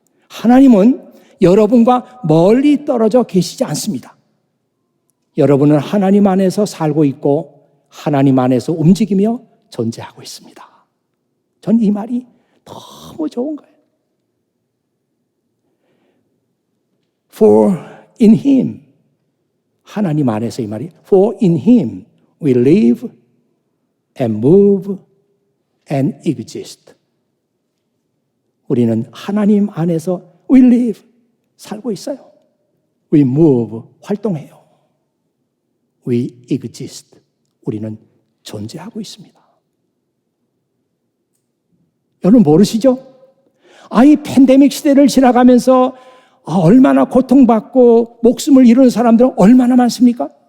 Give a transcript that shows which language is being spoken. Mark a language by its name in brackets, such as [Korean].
[Korean] 하나님은 여러분과 멀리 떨어져 계시지 않습니다. 여러분은 하나님 안에서 살고 있고 하나님 안에서 움직이며 존재하고 있습니다. 전 이 말이 너무 좋은 거예요. [English] For in Him, [Korean] 하나님 안에서, 이 말이 [English] For in Him we live and move and exist. [Korean] 우리는 하나님 안에서 [English] we live, [Korean] 살고 있어요. [English] We move, [Korean] 활동해요. [English] We exist, [Korean] 우리는 존재하고 있습니다. 여러분 모르시죠? 이 팬데믹 시대를 지나가면서 얼마나 고통받고 목숨을 잃은 사람들은 얼마나 많습니까?